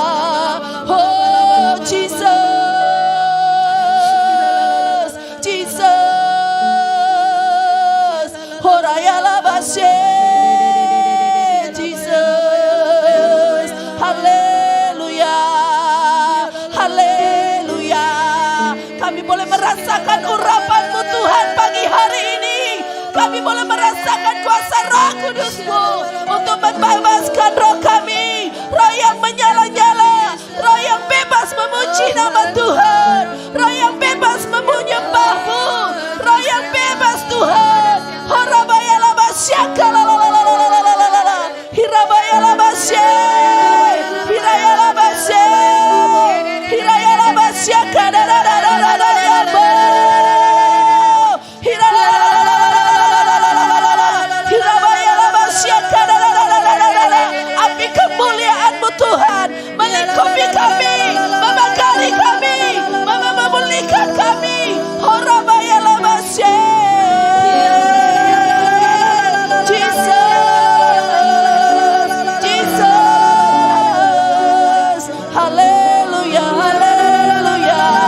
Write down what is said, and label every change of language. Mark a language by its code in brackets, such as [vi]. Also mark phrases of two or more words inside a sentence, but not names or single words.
[id] Oh Jesus, Jesus. Horaya labashe, Jesus. Haleluya, haleluya. Kami boleh merasakan urapan-Mu Tuhan pagi hari ini. Kami boleh merasakan kuasa Roh Kudus-Mu untuk membebaskan roh kami. Roh yang menyala-nyala, roh yang bebas memuji nama Tuhan, roh yang bebas menyembah-Mu, roh yang bebas Tuhan. Horabaya labasyaka lalalalalalalalala, hirabaya labasye, hiraya labasye, hiraya labasyaka dadadadadadadadabo, api kemuliaan-Mu Tuhan melingkupi kami, membakari kami, memulihkan kami. Horabaya labasye, Jesus, Jesus, haleluya, haleluya.